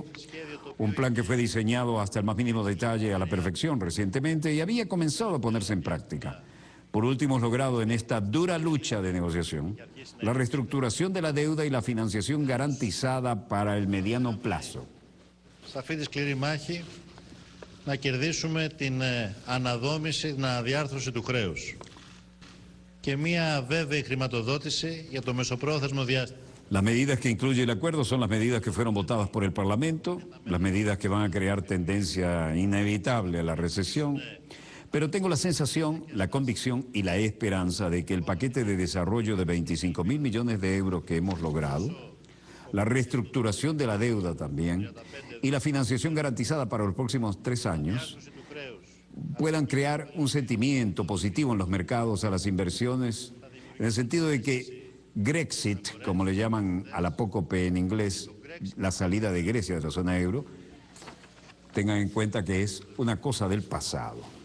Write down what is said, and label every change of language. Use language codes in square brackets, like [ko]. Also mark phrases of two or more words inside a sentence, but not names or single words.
[es] Un plan que fue diseñado hasta el más mínimo detalle a la perfección recientemente y había comenzado a ponerse en práctica. Por último, hemos logrado en esta dura lucha de negociación la reestructuración de la deuda y la financiación garantizada para el mediano plazo. [el] Να κερδίσουμε την αναδόμηση, την αναδιάρθρωση του χρέους και μια βέβαιη χρηματοδότηση για το μεσοπρόθεσμο διάστημα. [es] Las medidas que incluye el acuerdo son las medidas que fueron votadas por el Parlamento, las medidas que van a crear tendencia inevitable a la recesión, pero tengo la sensación, la convicción y la esperanza de que el paquete de desarrollo de 25.000 millones de euros que hemos logrado, la reestructuración de la deuda también y la financiación garantizada para los próximos 3 años puedan crear un sentimiento positivo en los mercados a las inversiones, en el sentido de que Grexit, como le llaman a la apócope en inglés, la salida de Grecia de la zona euro, tengan en cuenta que es una cosa del pasado.